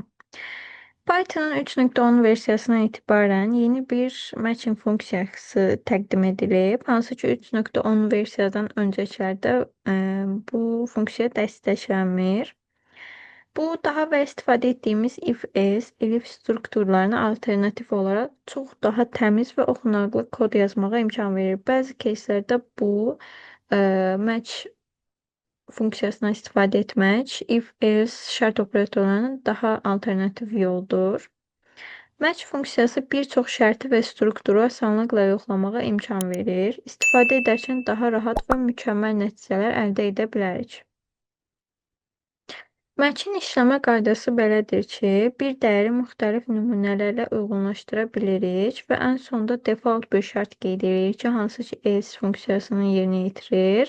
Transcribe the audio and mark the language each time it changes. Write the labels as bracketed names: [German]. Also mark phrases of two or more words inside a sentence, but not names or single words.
[Azerbaijani] Python'ın 3.10 versiyasından itibaren yeni bir matching funksiyası təqdim edilib. Hansı ki 3.10 versiyadan öncəkilerde bu funksiya dəstəklənmir. Bu daha və istifadə etdiyimiz if-else, elif strukturlarına alternatif olaraq çox daha təmiz və oxunaqlı kod yazmağa imkan verir. Bəzi кейslərdə bu match funksiyasından istifadə etmək if-else şərt operatorlarının daha alternativ yoldur. Match funksiyası bir çox şərti və strukturu asanlıqla yoxlamağa imkan verir. İstifadə edərkən daha rahat və mükəmməl nəticələr əldə edə bilərik. Match'in işləmə qaydası belədir ki, bir dəyəri müxtəlif nümunələrlə uyğunlaşdıra bilirik və ən sonda default bir şərt qeyd edirik ki, hansı ki else funksiyasını yerinə yetirir.